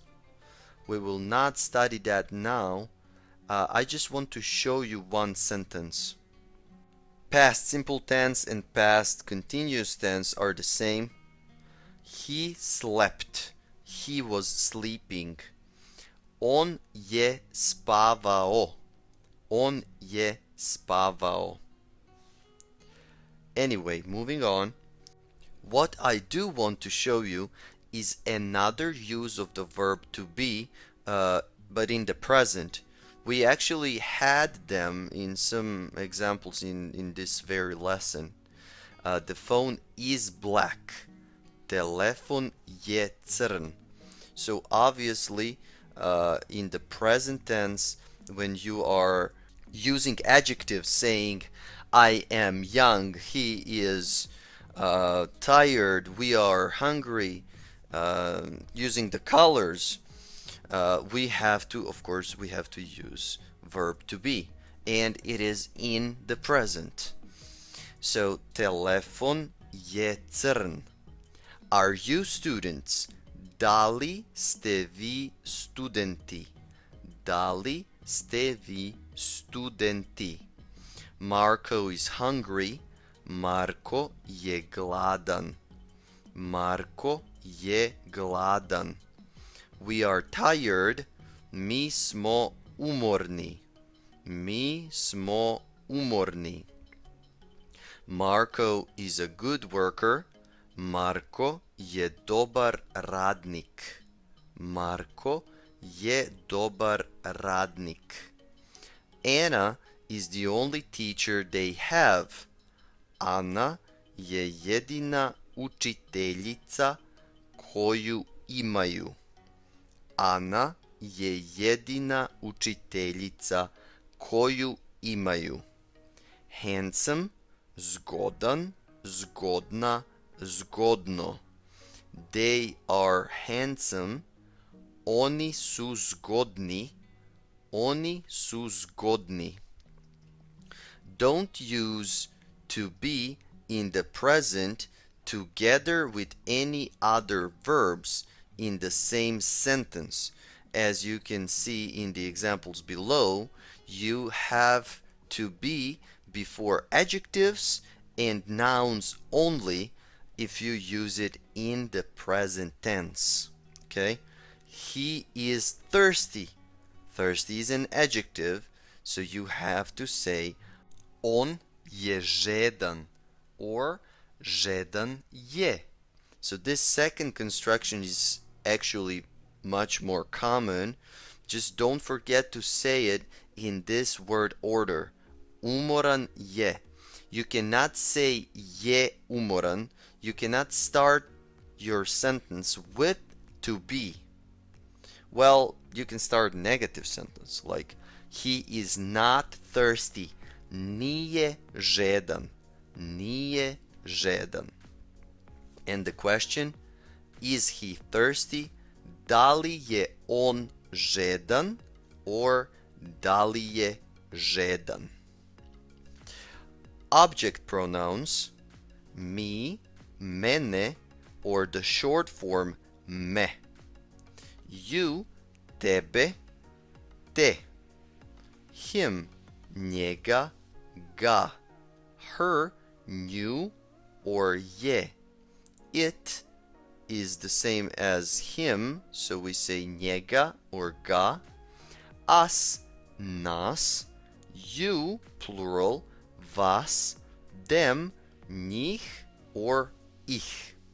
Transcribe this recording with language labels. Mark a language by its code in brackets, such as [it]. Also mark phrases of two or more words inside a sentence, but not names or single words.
[en] We will not study that now. I just want to show you one sentence. Past simple tense and past continuous tense are the same. He slept. He was sleeping. [sr] On je spavao. On je spavao. [en] Anyway, moving on. What I do want to show you is another use of the verb to be, but in the present. We actually had them in some examples in this very lesson. The phone is black. [sr] Telefon je crn. [en] So obviously, in the present tense, when you are using adjectives saying, I am young, he is tired, we are hungry, using the colors, we have to, of course, we have to use verb to be, and it is in the present. So, [sr] telefon je crn. [en] Are you students? [sr] Da li ste vi studenti? Da li ste vi studenti? [en] Marco is hungry. [sr] Marko je gladan. Marko je gladan. [en] We are tired. [sr] Mi smo umorni. Mi smo umorni. [en] Marko is a good worker. [sr] Marko je dobar radnik. Marko je dobar radnik. [en] Anna is the only teacher they have. [sr] Ana je jedina učiteljica koju imaju. Ana je jedina učiteljica koju imaju. Handsome, zgodan, zgodna, zgodno. [en] They are handsome. [sr] Oni su zgodni. Oni su zgodni. [en] Don't use to be in the present together with any other verbs in the same sentence. As you can see in the examples below, you have to be before adjectives and nouns only, if you use it in the present tense. Okay? He is thirsty. Thirsty is an adjective, so you have to say [sr] on je žedan [en] or [sr] žedan je. [en] So this second construction is actually much more common. Just don't forget to say it in this word order. [sr] Umoran je. [en] You cannot say [sr] je umoran. [en] You cannot start your sentence with to be. Well, you can start negative sentence like he is not thirsty. [sr] Nije žedan. Nije žedan. [en] And the question, is he thirsty? [sr] Da li je on žedan or da li je žedan? [en] Object pronouns, [sr] mi, mene, [en] or the short form me. You, [sr] tebe, te. Him, njega, ga. [en] Her, nju or je. It is the same as him, so we say njega or ga. Us, nas. You, plural, vas. Them, njih or ich.